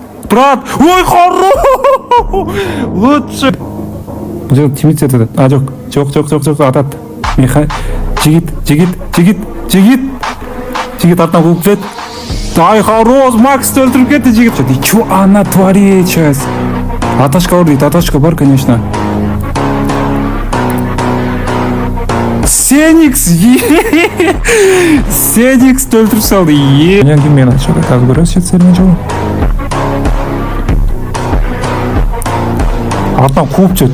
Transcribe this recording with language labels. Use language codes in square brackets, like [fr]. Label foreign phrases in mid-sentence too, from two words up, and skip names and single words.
[ru] брат, ой, хорош, лучше. [kk] Бұл жерде тимейді деді. А, жоқ, атады. Жігіт артынан қуып келеді. Ай, хорош, Максты өлтіріп кетті жігіт. [ru] И что она творит сейчас? [kk] Аташка бар дейді, аташка бар, конечно. Сениксті өлтіріп салды. Мен кіммен ашады, қазір көресіз сермен жауы. Артынан қуып жет.